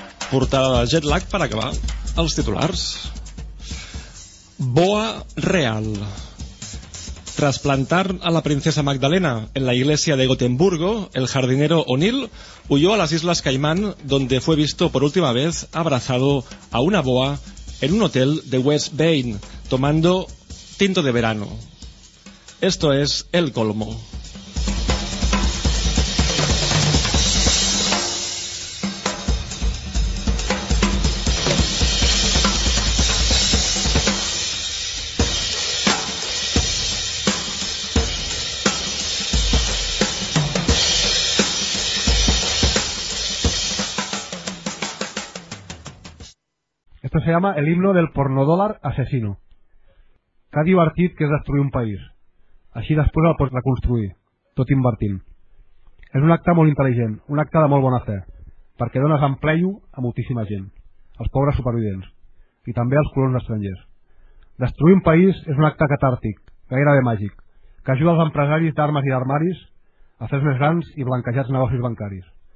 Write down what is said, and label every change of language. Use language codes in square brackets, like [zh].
[ca] Portada de Jetlag per acabar els titulars. Boa Real. [es] Tras plantar a la princesa Magdalena en la iglesia de Gotemburgo, el jardinero O'Neill huyó a las Islas Caimán, donde fue visto por última vez abrazado a una boa en un hotel de West Bain, tomando tinto de verano. Esto es el colmo. Se llama el himno del pornodólar asesino. [ca] Que ha divertit que és destruir un país. Així després el pots reconstruir, tot invertint. És un acte molt intel·ligent, un acte de molt bona fe, perquè dones empleo a moltíssima gent, als pobres supervivents, i també als colons estrangers. Destruir un país és un acte catàrtic, gairebé màgic, que ajuda els empresaris d'armes i d'armaris a fer més grans i blanquejats negocis bancaris.